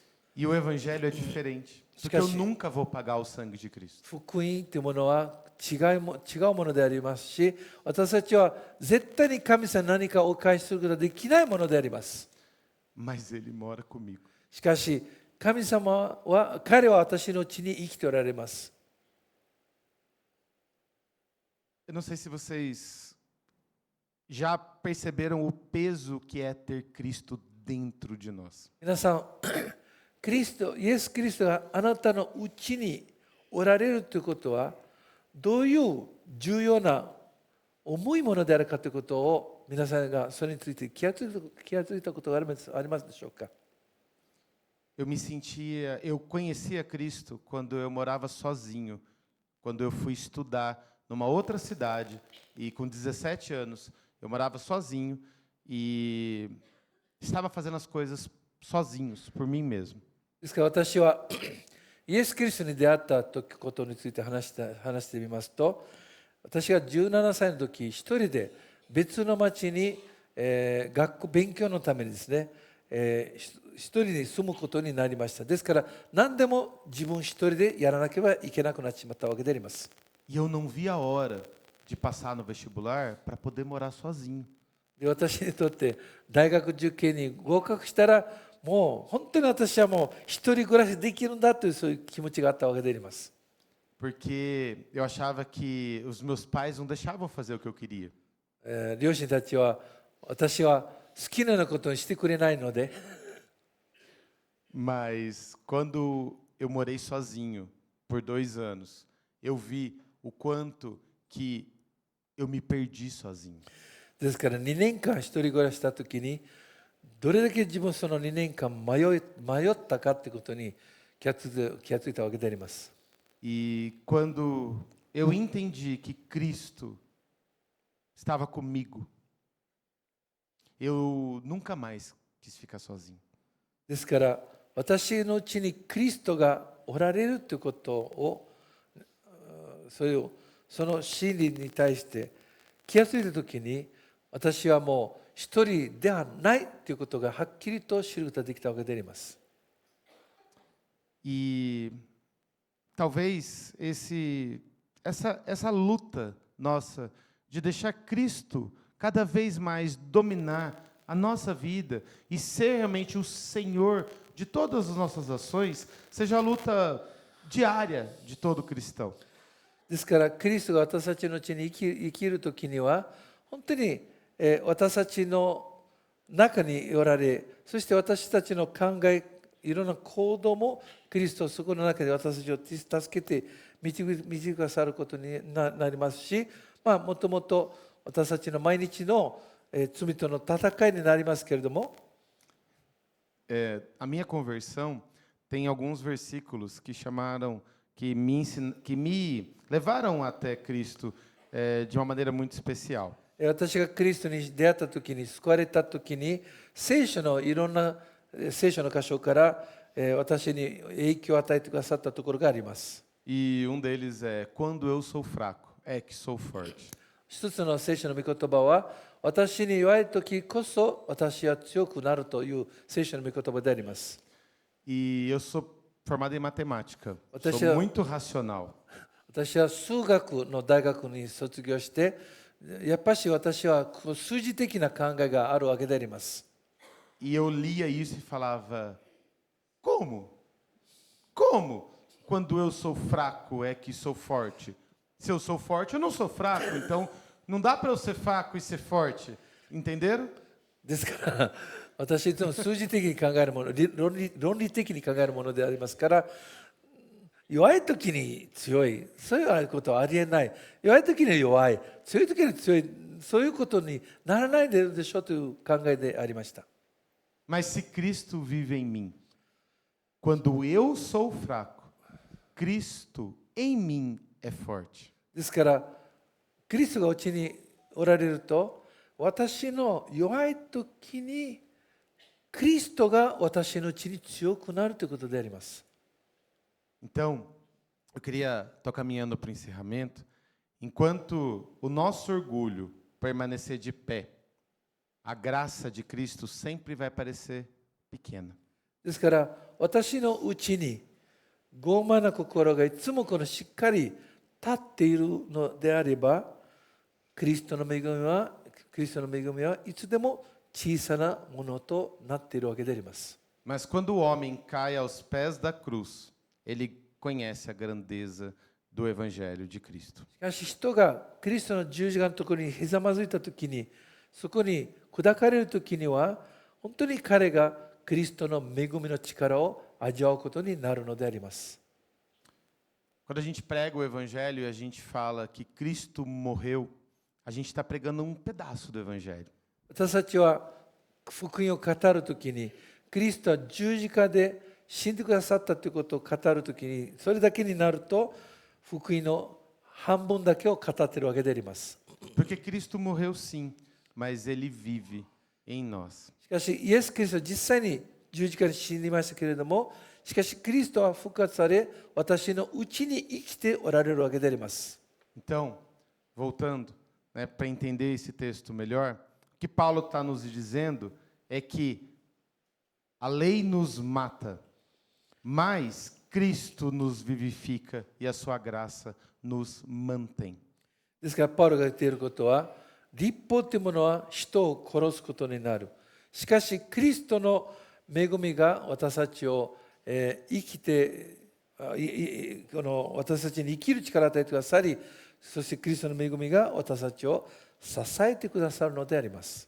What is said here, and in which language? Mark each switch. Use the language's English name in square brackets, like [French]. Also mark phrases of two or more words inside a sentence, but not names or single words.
[Portuguese] E o Evangelho é diferente, porque eu nunca vou pagar o sangue de Cristo. [Japanese] 福音というものは違うものでありますし、私たちは絶対に神様に何かお返しすることができないものであります。 [Portuguese] Mas Ele mora comigo. [Japanese] しかし、彼は私のうちに生きておられます。 [Portuguese] Eu não sei se vocês já perceberam o peso que é ter Cristo dentro de nós. [Japanese] 皆さん、イエス・キリストがあなたのうちにおられるということは、どういう重要な重いものであるかということを皆さんがそれについて気がついたことがありますでしょうか。 [Portuguese] Eu conhecia Cristo quando eu morava sozinho, quando eu fui estudar numa outra cidade e com 17 anos eu morava sozinho e estava fazendo as coisas sozinhos, por mim mesmo. [Japanese] ですから私はイエス・キリストに出会ったことについて話してみますと、私が17歳の時、一人で別の町に、勉強のためにですね、一人に住むことになりました。ですから、何でも自分一人でやらなければいけなくなってしまったわけであります。 [Portuguese] E eu não vi a hora de passar no vestibular para poder morar sozinho. [Japanese] で、私にとって大学受験に合格したら、もう本当に私はもう一人暮らしできるんだというそういう気持ちがあったわけであります。 [Portuguese] Porque eu achava que os meus pais não deixavam fazer o que eu queria. [Japanese] 両親たちは私は好きなようなことにしてくれないので、 [Portuguese] Mas quando eu morei sozinho por 2 anos, eu vi o quanto que eu me perdi sozinho. [Japanese] ですから2年間一人暮らししたときに、どれだけ自分その2年間迷ったかということに気がついたわけであります。 [Portuguese] E quando eu entendi que Cristo estava comigo, eu nunca mais quis ficar sozinho. [Japanese] ですから私のうちにキリストがおられるということを、その真理に対して気がついたときに、私はもう一人ではないということがはっきりと知ることができたわけであります。 [Portuguese] E talvez essa luta nossa de deixar Cristo cada vez mais dominar a nossa vida e ser realmente o Senhor de todas as nossas ações, seja a luta diária de todo cristão. [Japanese] ですから、キリストが私たちのうちに生きるときには、本当に私たちの中におられ、そして私たちの考え、いろんな行動もキリストそこの中で私たちを助けて導いてくださることになりますし、もともと私たちの毎日の罪との戦いになりますけれども、 [Portuguese] A minha conversão tem alguns versículos que me levaram até Cristo de uma maneira muito especial. [Japanese] 私がクリストに出会ったときに、救われたときに、聖書のいろんな聖書の箇所から私に影響を与えてくださったところがあります。 [Portuguese] E deles é: quando eu sou fraco, é que sou forte. [Japanese] 一つの聖書の御言葉は、私に弱いときこそ私は強くなるという聖書の御言葉であります。 [Portuguese] E eu sou formado em matemática. Sou muito racional. [Japanese] 私は数学の大学に卒業して、やっぱし私は数字的な考えがあるわけであります。 [Portuguese] E eu lia isso e falava: como? Como? Quando eu sou fraco é que sou forte. Se eu sou forte, eu não sou fraco. Então, não dá para eu ser fraco e ser forte. Entenderam? [Japanese] ですから、私いつも数字的に考えるもの、論理的に考えるものでありますから、弱い時に強い、そういうことはありえない。弱い時に弱い、強い時に強い、そういうことにならないでしょうという考えでありました。 [Portuguese] Mas se Cristo vive em mim, quando eu sou fraco, Cristo em mim é forte. [Japanese] ですから、キリストがうちにおられると、私の弱い時にキリストが私のうちに強くなるということであります。 [Portuguese] Então, eu queria, estou caminhando para o encerramento, enquanto o nosso orgulho permanecer de pé, a graça de Cristo sempre vai parecer pequena. [Japanese] ですから、私のうちに傲慢な心がいつもしっかり立っているのであれば、キリストの恵みはいつでも小さなものとなっているわけであります。 [Portuguese] Mas quando o homem cai aos pés da cruz, ele conhece a grandeza do Evangelho de Cristo. [Japanese] しかし人がキリストの十字架のところにひざまずいたときに、そこに砕かれるときには、本当に彼がキリストの恵みの力を味わうことになるのであります。 [Portuguese] Quando a gente prega o Evangelho e a gente fala que Cristo morreu, a gente está pregando um pedaço do Evangelho. [Japanese] 私たちは福音を語るときに、キリストは十字架で死んでくださったということを語るときに、それだけになると、福音の半分だけを語っているわけであります。 [Portuguese] Porque Cristo morreu sim, mas ele vive em nós. [Japanese] しかし、イエス・キリストは実際に十字架に死にましたけれども、しかしキリストは復活され、私のうちに生きておられるわけであります。 [Portuguese] Então, voltando, né, para entender esse texto melhor, o que Paulo está nos dizendo é que a lei nos mata, mas Cristo nos vivifica e a sua graça nos mantém. [Japanese] ですからパウロが言っていることは、律法というものは人を殺すことになる。しかしキリストの恵みが私たちを、生きてこの私たちに生きる力を与えてくださり、そしてキリストの恵みが私たちを支えてくださるのであります。